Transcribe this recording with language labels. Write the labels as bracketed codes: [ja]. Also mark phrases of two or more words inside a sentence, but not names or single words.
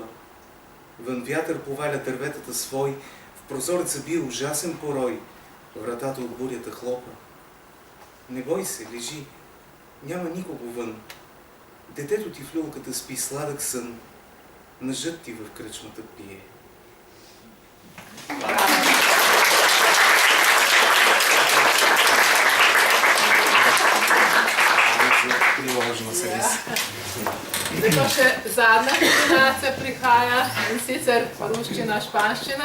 [bg] Вън вятър поваля дърветата свои, в прозореца бие ужасен порой, вратата от бурята хлопа. Не бой се, лежи, няма никого вън. Детето ти в люлката спи сладък сън, мъжът ти в кръчмата пие. [sl] Priložno se res. Zdaj pa še zadnja kombinacija prihaja, in sicer ruščina, španščina.